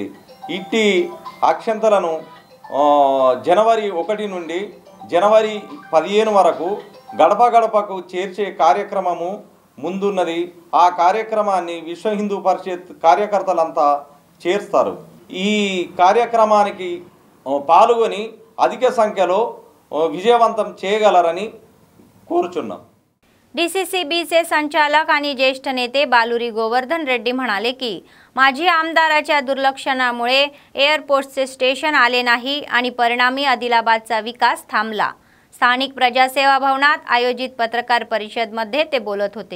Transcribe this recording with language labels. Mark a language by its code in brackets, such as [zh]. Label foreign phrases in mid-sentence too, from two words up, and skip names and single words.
[te] ఇట్టి అక్షంతలను జనవరి 1 నుండి జనవరి 15 వరకు గడప గడపకు చేర్చే కార్యక్రమము ముందున్నది. ఆ కార్యక్రమాన్ని విశ్వ హిందూ పరిషత్ కార్యకర్తలంతా చేస్తారు. ఈ కార్యక్రమానికి పాల్గొని అధిక సంఖ్యలో విజయవంతం చేయగలరని कोरुचुन्नाम. [mr] डीसीसी बीचे संचालक आणि ज्येष्ठ नेते बालुरी गोवर्धन रेड्डी म्हणाले की माजी आमदाराच्या दुर्लक्षणामुळे एअरपोर्टचे स्टेशन आले नाही आणि परिणामी आदिलाबादचा विकास थांबला. स्थानिक प्रजासेवा भवनात आयोजित पत्रकार परिषदेमध्ये ते बोलत होते.